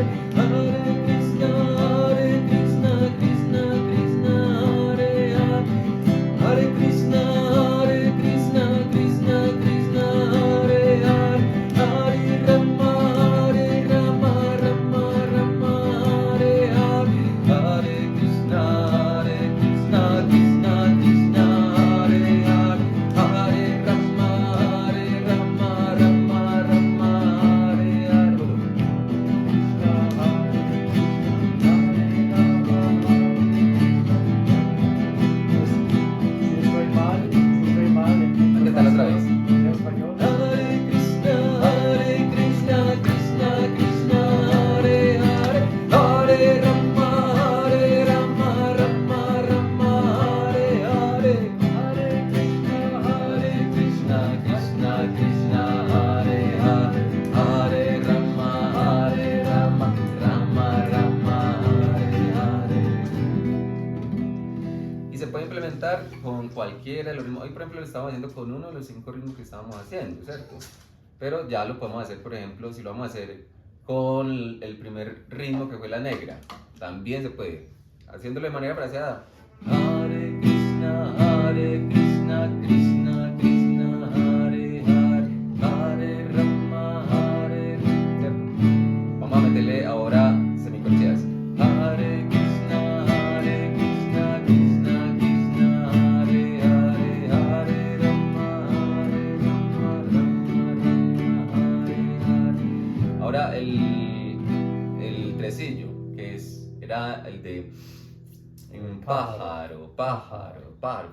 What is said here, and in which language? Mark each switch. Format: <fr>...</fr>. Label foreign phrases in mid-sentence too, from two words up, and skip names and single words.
<sa>Hare Krishna, Krishna Krishna, Hare Hare, Hare Krishna, Krishna Krishna, Hare Hare, Hare Rama, Rama Rama, Hare Hare, Hare Krishna, Krishna Krishna, Hare Hare, Hare Rama, Rama Rama, Hare Hare.</sa> <es>Si estoy mal, ¿Qué tal otra vez? en español.</es> <sa>Hare Krishna, Krishna Krishna, Hare Hare, Hare Rama, Rama Rama, Hare Hare, Hare Krishna, Krishna Krishna, Hare Hare, Hare Rama, Rama Rama, Hare Hare.</sa> <es>Y se puede implementar con cualquiera de los ritmos. Hoy, por ejemplo, lo estamos haciendo con uno de los 5 ritmos que estábamos haciendo, ¿cierto? Pero ya lo podemos hacer, por ejemplo, si lo vamos a hacer con el primer ritmo que fue la negra. También se puede, haciéndolo de manera fraseada.</es> <sa>Hare Krishna, Krishna Krishna, Hare Hare, Hare Rama, Hare Rama,</sa> <es>¿cierto? Vamos a meterle ahora semicorcheas.</es> <sa>Hare Krishna, Krishna Krishna, Hare Hare, Hare Rama, Rama Hare Hare.</sa> <es>Ahora el tresillo, que era el de un pájaro, pájaro, pájaro.</es>